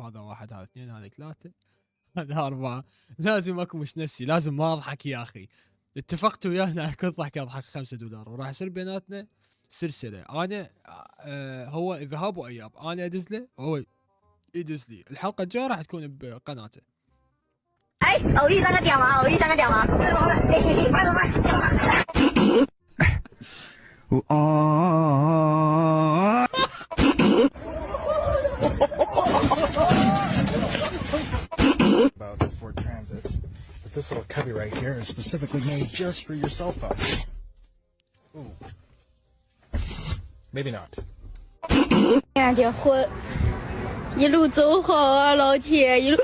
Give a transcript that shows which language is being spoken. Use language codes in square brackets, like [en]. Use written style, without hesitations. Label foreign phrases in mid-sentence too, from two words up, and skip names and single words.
[ar] هذا واحد، هذا اثنين، هذا ثلاثه، هذا أربعة. لازم أكمش نفسي، لازم ما أضحك يا أخي. اتفقت ويانا على كل ضحكة أضحك $5، وراح يصير بيناتنا سلسلة. أنا هو ذهاب وإياب، أنا أدز له وهو يدز لي. الحلقة الجاية راح تكون بقناته. [zh] 哎，偶遇三个点吗？偶遇三个点吗？快快快！ [en] about the Ford Transits, but this little cubby right here is specifically made just for your cell phone. Ooh. Maybe not. [zh] 俺结婚，一路走好啊，老铁，一路。